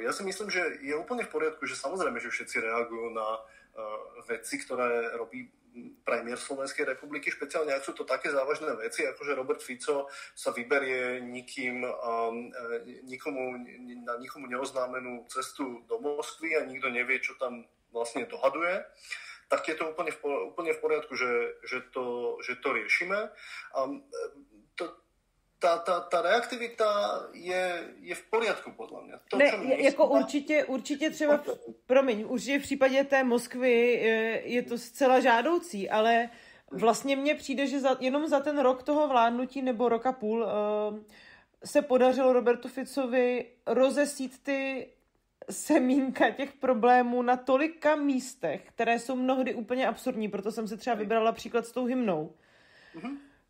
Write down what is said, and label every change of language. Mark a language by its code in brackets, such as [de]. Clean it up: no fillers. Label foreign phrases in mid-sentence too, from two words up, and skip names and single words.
[sk] Ja si myslím, že je úplne v poriadku, že samozrejme, že všetci reagujú na veci, ktoré robí premiér Slovenskej republiky, špeciálne ak sú to také závažné veci, ako že Robert Fico sa vyberie nikomu neoznámenú cestu do Moskvy a nikto nevie, čo tam vlastne dohaduje, tak je to úplne v poriadku, že to riešime. [cs] Ta reaktivita je [sk] v poriadku, [cs] podle mě. To, jako určitě třeba, určitě v případě té Moskvy je to zcela žádoucí, ale vlastně mně přijde, že jenom za ten rok toho vládnutí nebo rok a půl se podařilo Robertu Ficovi rozesít ty semínka těch problémů na tolika místech, které jsou mnohdy úplně absurdní, proto jsem si třeba vybrala příklad s tou hymnou.